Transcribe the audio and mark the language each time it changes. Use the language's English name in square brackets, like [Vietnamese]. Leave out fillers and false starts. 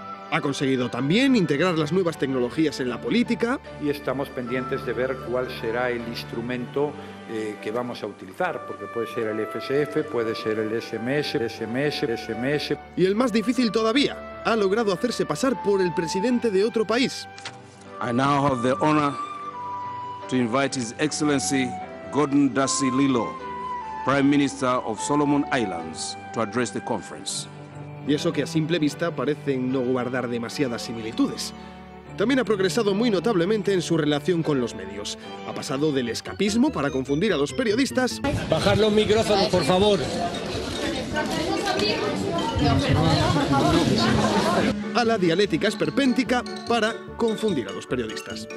[Spanish] Ha conseguido también integrar las nuevas tecnologías en la política. Y estamos pendientes de ver cuál será el instrumento que vamos a utilizar, porque puede ser el FSF, puede ser el SMS. Y el más difícil todavía, ha logrado hacerse pasar por el presidente de otro país. [English] I now have the honor to invite His Excellency Gordon Darcy Lilo, Prime Minister of Solomon Islands, to address the conference. [Spanish] Y eso que a simple vista parecen no guardar demasiadas similitudes. También ha progresado muy notablemente en su relación con los medios. Ha pasado del escapismo para confundir a los periodistas... Bajar los micrófonos, por favor. ...a la dialéctica esperpéntica para confundir a los periodistas.